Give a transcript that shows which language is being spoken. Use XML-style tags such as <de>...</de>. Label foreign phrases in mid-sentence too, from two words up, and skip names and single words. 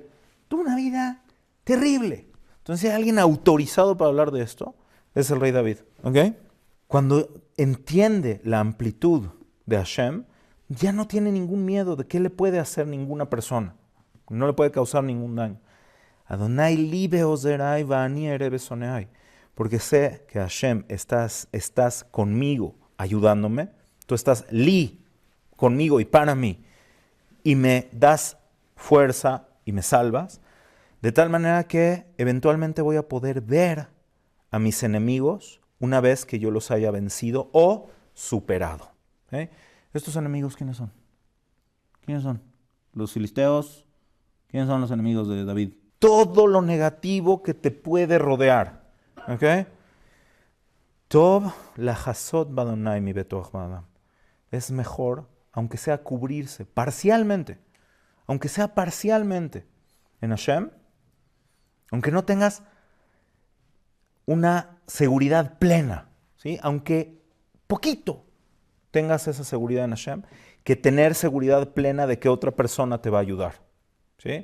<es>Tuvo una vida terrible. Entonces, si hay alguien autorizado para hablar de esto, es el rey David. ¿Okay? Cuando entiende la amplitud de Hashem, ya no tiene ningún miedo de qué le puede hacer ninguna persona. No le puede causar ningún daño.</es> <he>אדוני לי בעוזרי ואני אראה בשונאי.</he> <es>Porque sé que Hashem estás conmigo ayudándome. Tú estás conmigo y para mí. Y me das fuerza y me salvas. De tal manera que eventualmente voy a poder ver a mis enemigos una vez que yo los haya vencido o superado. ¿Estos enemigos quiénes son? ¿Quiénes son? Los filisteos. ¿Quiénes son los enemigos de David? Todo lo negativo que te puede rodear. ¿Ok?</es> <he>טוב לחסות באדוני מבטוח באדם.</he> <es>Es mejor, aunque sea cubrirse parcialmente, aunque sea parcialmente en Hashem, aunque no tengas una seguridad plena, ¿sí? Aunque poquito tengas esa seguridad en Hashem, que tener seguridad plena de que otra persona te va a ayudar, ¿sí?</es>